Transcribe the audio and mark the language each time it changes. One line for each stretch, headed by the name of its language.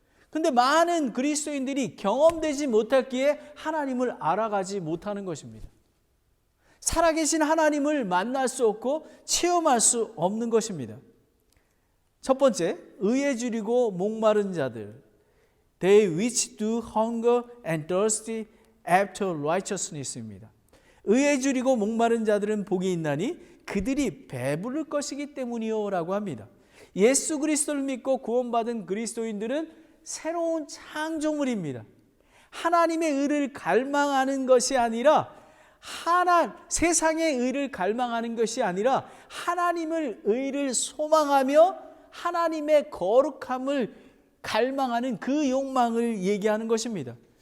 Korean: 근데 많은 그리스도인들이 경험되지 못했기에 하나님을 알아가지 못하는 것입니다. 살아계신 하나님을 만날 수 없고 체험할 수 없는 것입니다. 첫 번째, 의에 줄이고 목마른 자들.
English: They which do hunger and thirsty after righteousness입니다.
Korean: 의에 줄이고 목마른 자들은 복이 있나니 그들이 배부를 것이기 때문이요 라고 합니다. 예수 그리스도를 믿고 구원받은 그리스도인들은 새로운 창조물입니다. 하나님의 의를 갈망하는 것이 아니라 세상의 의를 갈망하는 것이 아니라 하나님의 의를 소망하며 하나님의 거룩함을 갈망하는 그 욕망을 얘기하는 것입니다.